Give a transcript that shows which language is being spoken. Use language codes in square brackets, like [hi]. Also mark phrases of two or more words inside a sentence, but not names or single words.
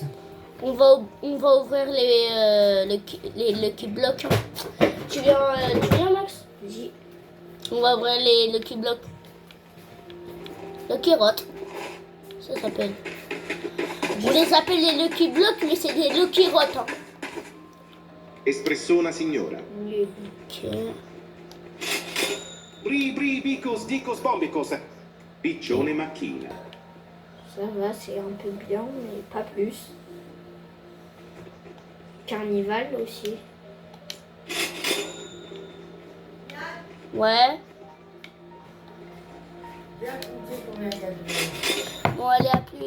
[fr] On va ouvrir les Lucky Blocks. Tu viens Max? Vas-y. On va ouvrir les Lucky Blocks. Lucky Rot. Ça s'appelle. Je les appelle les Lucky Blocks, mais c'est des Lucky Rot. Hein. Espressona signora. Ok. Bri bri bicos dicos bombicos. Piccione macchina. Ça va, c'est un peu bien, mais pas plus. Carnival aussi. Ouais. Viens compter combien il y a de.